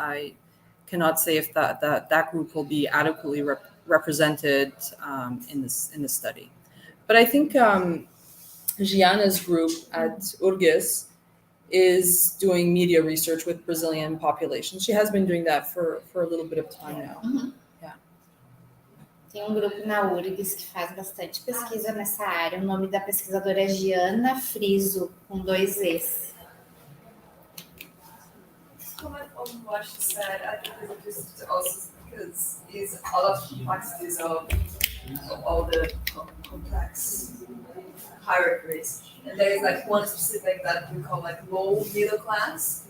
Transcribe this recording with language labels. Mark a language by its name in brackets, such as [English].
[English] I cannot say if that group will be adequately represented in this study. But I think Giana's group at URGS is doing media research with Brazilian populations. She has been doing that for a little bit of time now. Yeah. [Portuguese] Tem grupo na URGS que faz bastante pesquisa nessa área. O nome da pesquisadora é Giana Friso, com 2 Es. [English] Comment on what she said, I think it's interesting also because it's a lot of complexities of all the complex hierarchies. And there is like one specific that we call like low middle class.